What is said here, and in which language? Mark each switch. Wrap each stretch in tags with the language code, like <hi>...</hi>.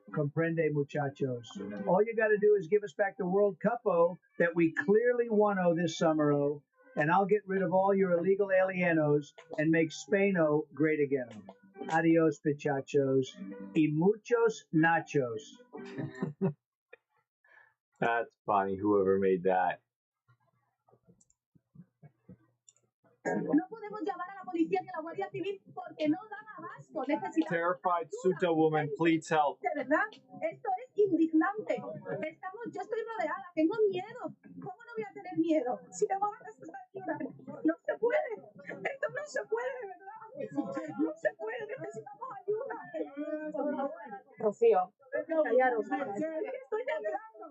<es>Comprende, muchachos.</es> <en>All you got to do is give us back the World Cup, oh, that we clearly won, oh, this summer, oh. And I'll get rid of all your illegal alienos and make Spaino great again, oh.</en> <es>Adios, pichachos. Y muchos nachos.</es> <en>That's funny, whoever made that.</en> <es>No podemos llamar a la policía ni a la Guardia Civil porque no dan abasto. Necesitamos</es> <en>Terrified Ceuta woman pleads help.</en> <es>de verdad, esto es indignante. Yo estoy rodeada, tengo miedo. ¿Cómo no voy a tener miedo? Si me van a necesitar ayuda. No se puede. Esto no se puede, de verdad. No se puede, necesitamos ayuda. Rocío, callaros. Estoy temblando.</es>